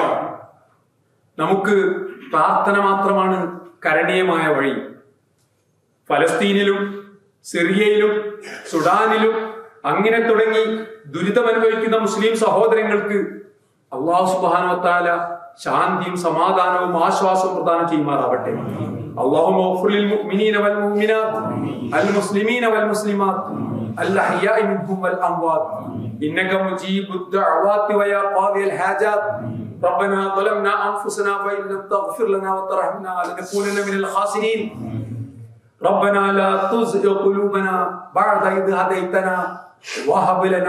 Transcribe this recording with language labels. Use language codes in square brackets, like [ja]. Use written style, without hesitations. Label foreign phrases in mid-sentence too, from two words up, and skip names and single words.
[ml] നമുക്ക് പ്രാർത്ഥന മാത്രമാണ് കരണീയമായ വഴി. ഫലസ്തീനിലും സിറിയയിലും സുഡാനിലും അങ്ങനെ തുടങ്ങി ദുരിതമനുഭവിക്കുന്ന മുസ്ലിം സഹോദരങ്ങൾക്ക് [ar] الله سبحانه وتعالى [ml] ശാന്തിയും സമാധാനവും ആശ്വാസവും പ്രദാനം ചെയ്യുമാറാവട്ടെ. [ar] اللهم اغفر للمؤمنين والمؤمنات المسلمين والمسلمات الأحياء منهم والأموات إنك مجيب الدعوات ويا قاضي الحاجات ربنا ظلمنا أنفسنا وإن لم تغفر لنا وترحمنا لنكونن من الخاسرين ربنا لا تزغ قلوبنا بعد إذ هديتنا وهب لنا